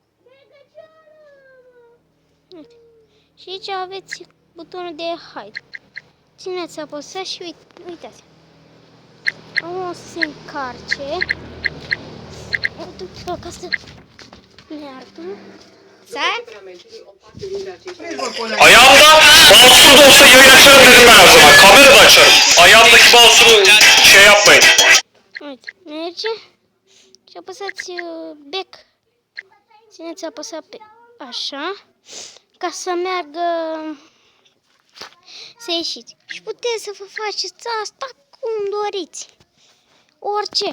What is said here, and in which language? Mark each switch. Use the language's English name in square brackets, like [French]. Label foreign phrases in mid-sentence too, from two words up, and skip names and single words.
[Romanian] Uite. Și aici aveți butonul de hide. Țineți, apăsați și uitați. O să se încarce. Uite-o ca să meargă. [Turkish] Ayağımda mouse'um da olsa yayın açarım dedim ben her zaman. Kamera da açarım. Ayağımdaki mouse'u şey yapmayın. [Romanian] Uite, merge. Și apăsați back. Țineți apăsat pe așa. Ca să meargă, să ieșiți. Și puteți să vă faceți asta cum doriți. Orice.